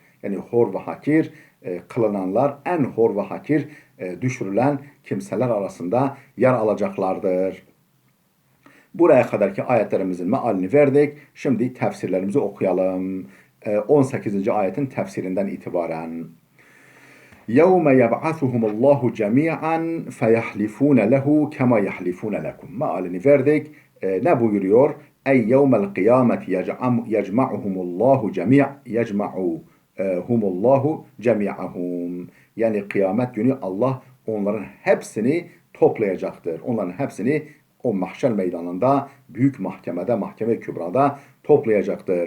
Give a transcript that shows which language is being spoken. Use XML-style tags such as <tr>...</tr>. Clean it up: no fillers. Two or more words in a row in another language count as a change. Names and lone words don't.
<tr>Yani hor ve hakir kılınanlar, en hor ve hakir düşürülen kimseler arasında yer alacaklardır. Buraya kadarki ayetlerimizin mealini verdik. Şimdi tefsirlerimizi okuyalım. 18. ayetin tefsirinden itibaren.</tr> <ar>يَوْمَ يَبْعَثُهُمُ اللّٰهُ جَمِيعًا فَيَحْلِفُونَ لَهُ كَمَا يَحْلِفُونَ لَكُمْ.</ar> <tr>Mealini verdik. Ne buyuruyor?</tr> <ar>أي يوم القيامة يجمعهم الله جميعهم.</ar> <tr>Yani kıyamet günü Allah onların hepsini toplayacaktır. Onların hepsini o mahşer meydanında, büyük mahkemede, mahkeme-i kübrada toplayacaktır.</tr>